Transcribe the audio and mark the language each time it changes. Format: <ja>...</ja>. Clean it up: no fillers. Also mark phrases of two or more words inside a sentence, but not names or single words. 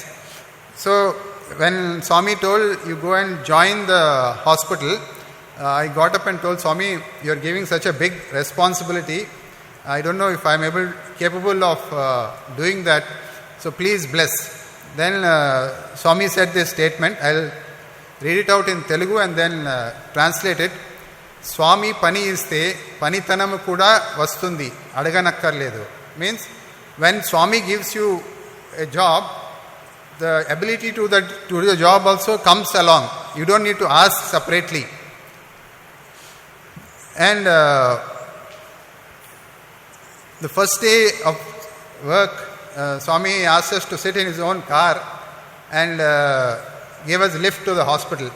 <en>So when Swami told, you go and join the hospital, I got up and told Swami, you are giving such a big responsibility. I don't know if I am capable of doing that, so please bless. Then Swami said this statement. I will read it out in Telugu and then translate it.</en> <te>స్వామి పని ఇస్తే పనితనము కూడా వస్తుంది అడగనక్కర్లేదు.</te> <en>Means when Swami gives you a job, the ability to do the job also comes along. You don't need to ask separately. And the first day of work, Swami asked us to sit in his own car and gave us a lift to the hospital.</en>